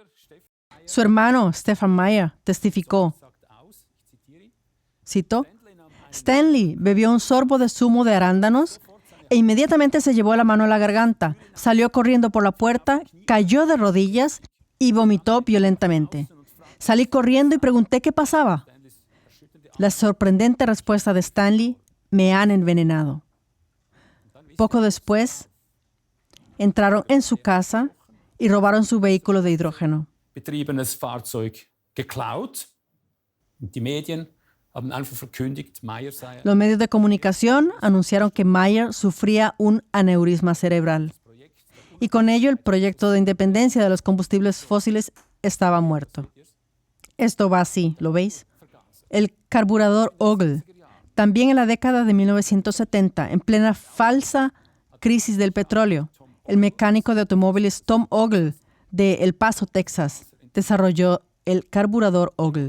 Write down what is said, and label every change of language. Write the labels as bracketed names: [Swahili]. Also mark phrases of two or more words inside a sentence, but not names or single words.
[Spanish] Su hermano, Stefan Mayer, testificó, cito, Stanley bebió un sorbo de zumo de arándanos e inmediatamente se llevó la mano a la garganta, salió corriendo por la puerta, cayó de rodillas y vomitó violentamente. Salí corriendo y pregunté qué pasaba. La sorprendente respuesta de Stanley: me han envenenado. Poco después, entraron en su casa y robaron su vehículo de hidrógeno. [German] Betriebenes Fahrzeug geklaut. Die Medien haben einfach verkündigt, Mayer sei... [Spanish] Los medios de comunicación anunciaron que Mayer sufría un aneurisma cerebral. Y con ello el proyecto de independencia de los combustibles fósiles estaba muerto. Esto va así, ¿lo veis? El carburador Ogle. También en la década de 1970, en plena falsa crisis del petróleo, el mecánico de automóviles Tom Ogle de El Paso, Texas, desarrolló el carburador Ogle.